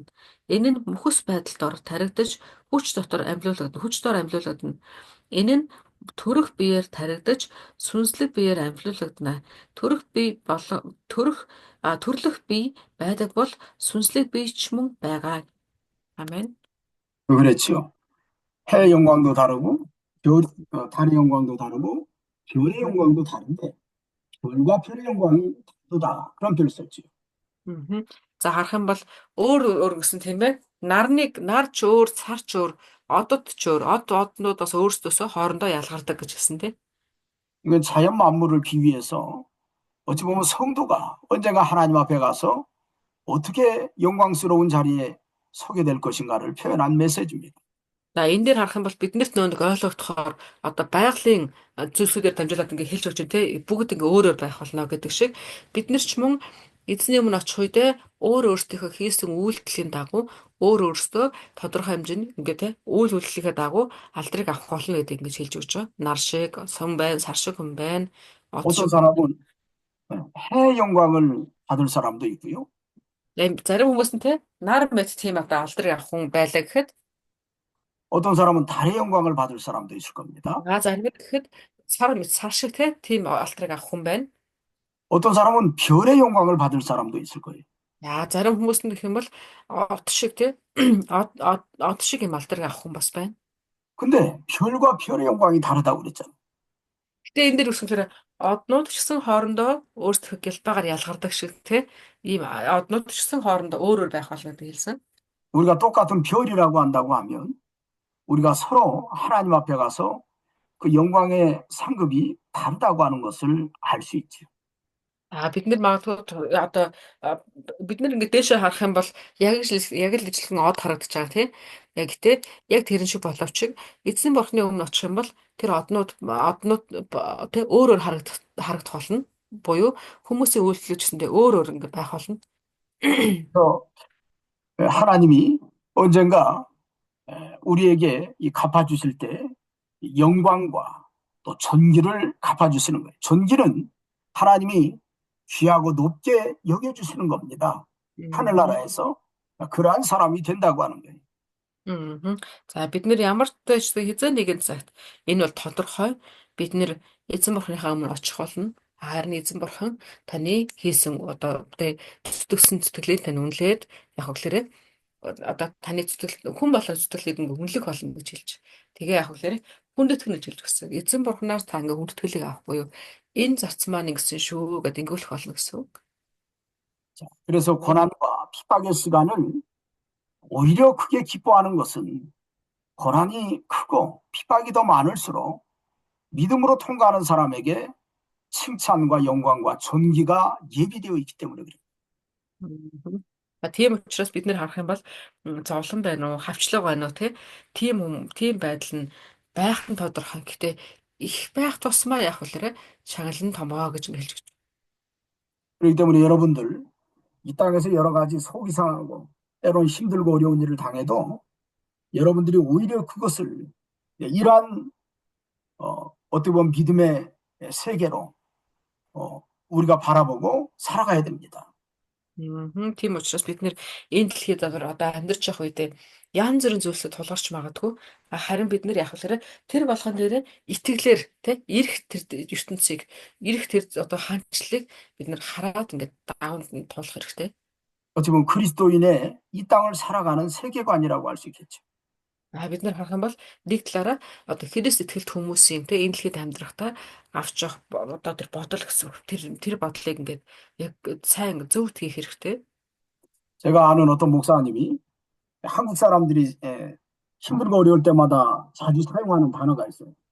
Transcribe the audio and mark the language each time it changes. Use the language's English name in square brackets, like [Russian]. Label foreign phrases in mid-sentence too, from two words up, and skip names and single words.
[Mongolian] Энэ нь мөхөс байдалд таригдаж, хүч дор амьлуулагдана. Энэ нь төрөх биеэр таригдаж, сүнслэг биеэр амьлуулагдана. Төрлөх бие байдаг бол сүнслэг бие ч мөн байгаа. Амен. [Korean] 그렇지요. 해의 영광도 다르고 달의 영광도 다르고 별의 영광도 다른데 별과 별의 영광이 다르다. 그런 표현을 썼지요. Мгм. [Mongolian] За харах юм бол өөр өөр гэсэн тийм ээ. Нар ч өөр, цар ч өөр, одод ч өөр. Однууд бас өөрсдөөсөө хоорондоо ялгардаг гэж хэлсэн тийм. [Korean] 이건 자연 만물을 비유해서 어찌 보면 성도가 언젠가 하나님 앞에 가서 어떻게 영광스러운 자리에 서게 될 것인가를 표현한 메시지입니다. [Mongolian] За энэ дээр харах юм бол биднэрт нэг ойлгогдохоор одоо байгалийн зүйлсүүдээр дамжуулаад ингээ хэлж өгч тийм бүгд ингээ өөрөөр байх болно гэдэг шиг бид нар ч мөн эзний өмнө очих үедээ өөрсдийнхөө хийсэн үйлдэлийн дагуу өөрсдөө тодорхой хэмжээнд ингээ тийм үйл хөдлөлийнхээ дагуу алдрыг авах болно гэдэг ингээ хэлж өгч байгаа. Нар шиг, сүм байна, сар шиг хүн байна, од [Korean] 어떤 [Mongolian] шиг хүн. [Korean] 사람은 해의 영광을 받을 사람도 있고요. [Mongolian] Зарим хүмүүс нь тийм нар мэд тийм одоо алдрыг авах хүн байлаа гэхэд [Korean] 어떤 사람은 달의 영광을 받을 사람도 있을 겁니다. [Mongolian] Зарим гэхэд сар шиг тийм алтрыг авах хүн байна. [Korean] 어떤 사람은 별의 영광을 받을 사람도 있을 거예요. [Mongolian] Зарим хүмүүс нь гэх юм бол от шиг тий от шиг юм алтрыг авах хүн бас байна. [Korean] 근데 별과 별의 영광이 다르다고 그랬잖아요. [Mongolian] Гэтэ энэ дээр үсгээр однууд ч гэсэн хоорондоо өөрсдөө гялбаагаар ялгардаг шиг тий ийм однууд ч гэсэн хоорондоо өөр өөр байх болно гэдэг хэлсэн. [Korean] 우리가 똑같은 별이라고 한다고 하면 우리가 서로 하나님 앞에 가서 그 영광의 상급이 다르다고 하는 것을 알 수 있죠. [Mongolian] Бид нар магадгүй одоо а, бид нар ингээд дээшээ харах юм бол яг л ижилхэн од харагдаж байгаа тийм. Гэтэ яг тэрэн шиг боловч эзэн бурхны өмнө очих юм бол тэр однууд тийм өөр өөр харагдах болно. Буюу хүмүүсийн үйлдэл гэсэндээ өөр өөр ингээд байх болно. [Korean] 그래서 하나님이 언젠가 우리에게 이 갚아주실 때 영광과 또 존귀를 갚아주시는 거예요. 존귀는 하나님이 귀하고 높게 여겨주시는 겁니다. 하늘나라에서 그러한 사람이 된다고 하는 거예요. Мгм. [Mongolian] За бид нэр ямар ч тааштай хязгаар нэгэн цагт энэ бол тодорхой бид нэр эзэн бурхныхаа өмнө очих болно. Харин эзэн бурхан таны хийсэн одоо зүтгэсэн зүтгэлийг тань үнэлээд яг хөглөрөө одоо таны зүтгэл хүн болон зүтгэлийг ингээ үнэлэх болно гэж хэлж. Тэгээ яг хөглөрөө хүндэтгэх гэж хэлж өгсөн. Эзэн бурханаас та ингээ хүндэтгэлийг авах буюу энэ зарц маань ингэсэн шүү гэдээ ингэүүлэх болно гэсэн үг. [Korean] 자, 그래서 고난과 핍박의 시간을 오히려 크게 기뻐하는 것은 고난이 크고 핍박이 더 많을수록 믿음으로 통과하는 사람에게 칭찬과 영광과 존귀가 예비되어 있기 때문에 그래요. Мгм. [Mongolian] Тийм учраас бид нэр харах юм бол зовлон байна уу, хавчлага байна уу тийм байдал нь байх нь тодорхой. Гэхдээ их байх тусмаа яг үлээрэ шагнал нь томоо гэж хэлж өгч. [Korean] 그렇기 때문에 여러분들 이 땅에서 여러 가지 속이 상하고 때론 힘들고 어려운 일을 당해도 여러분들이 오히려 그것을 이러한 어떻게 보면 믿음의 세계로 우리가 바라보고 살아가야 됩니다. [Mongolian] Тийм учраас бид нэр энэ дэлхийд одоо амьдарч явах үедээ янз бүрийн зүйлсэд тулгарч магадгүй. Харин бид нэр яг үлээрэ тэр болгон дээр итгэлээр ирэх тэр ертөнцийг ирэх тэр одоо хаанчлалыг бид нэр хараад ингээд даавнд нь тулах хэрэгтэй. [Korean] 어찌 보면 그리스도인의 이 땅을 살아가는 세계관이라고 할 수 있겠죠. [Mongolian] Бид нар харах юм бол нэг талаараа одоо Христ итгэлт хүмүүсийн энэ дэлхийд амьдрахдаа авч явах одоо тэр бодол гэсэн тэр бодлыг ингээд яг сайн зөв тгийх хэрэгтэй. [Korean] 제가 아는 어떤 목사님이 한국 사람들이 힘들고 어려울 때마다 자주 사용하는 단어가 있어요.